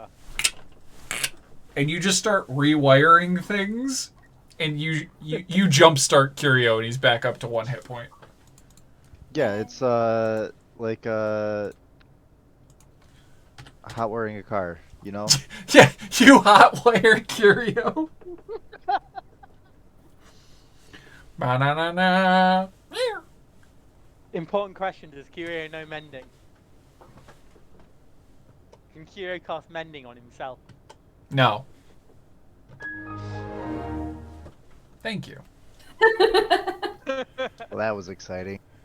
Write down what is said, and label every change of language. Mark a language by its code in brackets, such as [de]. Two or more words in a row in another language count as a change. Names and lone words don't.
[en] And you just start rewiring things, and you jumpstart Curio, and he's back up to 1 hit point. Yeah, it's like hot wiring a car, you know? Yeah, you hotwire Curio. Ba-na-na-na. Important question: does Curio know mending? Can Curio cast mending on himself? No. Thank you. Well, that was exciting.